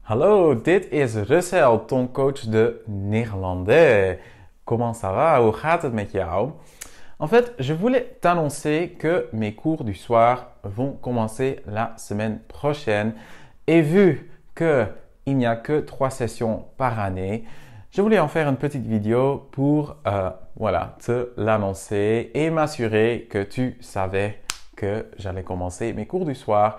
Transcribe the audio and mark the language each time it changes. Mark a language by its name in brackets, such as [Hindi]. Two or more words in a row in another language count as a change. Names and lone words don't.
[Dutch] Hallo, dit is Russell, [French] ton coach de néerlandais. Comment ça va? [Dutch] Hoe gaat het met jou? [French] En fait, je voulais t'annoncer que mes cours du soir vont commencer la semaine prochaine. Et vu que il n'y a que 3 sessions par année, je voulais en faire une petite vidéo pour te l'annoncer et m'assurer que tu savais que j'allais commencer mes cours du soir.